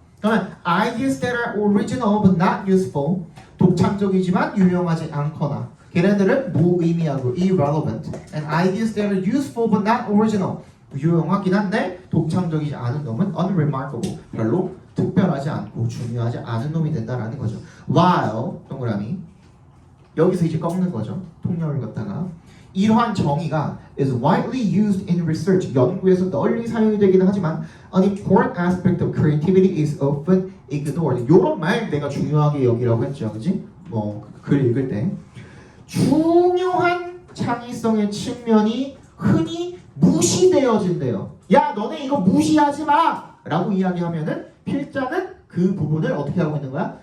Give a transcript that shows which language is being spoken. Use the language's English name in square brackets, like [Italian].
[Korean] 그러면 [English] ideas that are original but not useful [Korean] 독창적이지만 유용하지 않거나 걔네들은 무의미하고 [English] irrelevant and ideas that are useful but not original [Korean] 유용하긴 한데 독창적이지 않은 놈은 [English] unremarkable [Korean] 별로 특별하지 않고 중요하지 않은 놈이 된다라는 거죠. while 동그라미 여기서 이제 꺾는 거죠. 통념을 갖다가 이러한 정의가 [English] is widely used in research [Korean] 연구에서 널리 사용이 되기는 하지만 [English] an important aspect of creativity is often ignored. [Korean] 이런 말 내가 중요하게 여기라고 했죠, 그지? 뭐 글 읽을 때 중요한 창의성의 측면이 흔히 무시되어진대요. 야, 너네 이거 무시하지 마! 라고 이야기하면은 필자는 그 부분을 어떻게 하고 있는 거야?